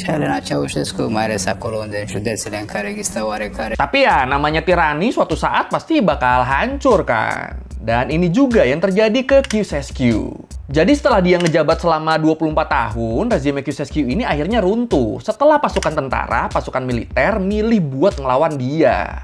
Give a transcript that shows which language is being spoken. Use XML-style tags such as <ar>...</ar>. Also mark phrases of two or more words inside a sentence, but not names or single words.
<ro>Elena Ceaușescu, mai ales acolo unde în județele în care există oarecare.</ro> <id>Tapi ya, namanya tirani suatu saat pasti bakal hancur kan. Dan ini juga yang terjadi ke Ceausescu. Jadi setelah dia ngejabat selama 24 tahun, rezime Ceausescu ini akhirnya runtuh setelah pasukan tentara, pasukan militer milih buat ngelawan dia.</id>